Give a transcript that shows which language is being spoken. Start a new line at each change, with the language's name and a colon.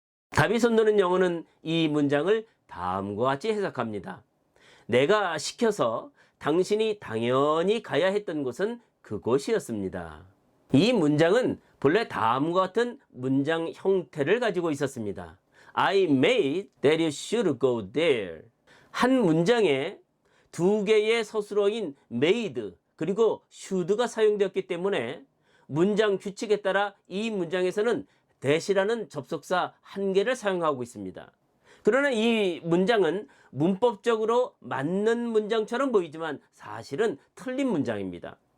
Korean: 답이 손드는 영어는 이 문장을 다음과 같이 해석합니다. 내가 시켜서 당신이 당연히 가야 했던 곳은 그곳이었습니다. 이 문장은 본래 다음과 같은 문장 형태를 가지고 있었습니다.
English: I made that you should go there.
Korean: 한 문장에 두 개의 서술어인 made 그리고 should가 사용되었기 때문에 문장 규칙에 따라 이 문장에서는 that이라는 접속사 한 개를 사용하고 있습니다. 그러나 이 문장은 문법적으로 맞는 문장처럼 보이지만 사실은 틀린 문장입니다.